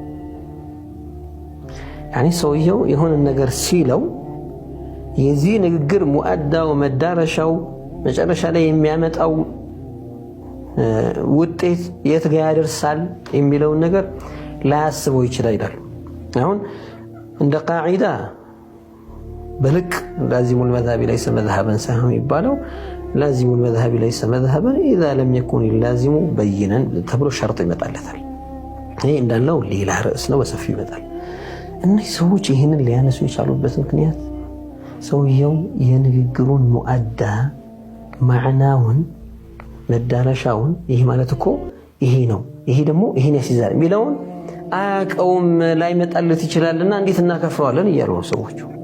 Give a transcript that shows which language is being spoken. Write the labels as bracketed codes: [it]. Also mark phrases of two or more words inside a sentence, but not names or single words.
[am] ያኒ ሰውየው የሆነ ነገር ሲለው የዚህ ንግግር ሙአዳው መዳረሻው መጨረሻ ላይ የሚያመጣው ውጤት የት ጋር ያደርሳል የሚለው ነገር ላያስበው ይችላል ይላል አሁን እንደ ቃዒዳ በልቅ [ar] لازم المذهب ليس مذهبا [am] ሳይሆን ይባለው [ar] لازم المذهب ليس مذهبا اذا لم يكن اللازم بينا [am] ተብሎ ሸርጥ ይመጣለታል ይሄ እንዳለው ሌላ ርዕስ ነው በሰፊው ይመጣል እነዚህ ሰዎች ይሄንን ሊያነሱ የቻሉበት ምክንያት ሰውየው የንግግሩን ሙአዳ ማዕናውን መዳረሻውን ይሄ ማለት እኮ ይሄ ነው ይሄ ደግሞ ይሄን ያስይዛል የሚለውን አያውቀውም ላይ መጣለት ይችላልና እንዴት እናከፍረዋለን እያሉ ነው ሰዎቹ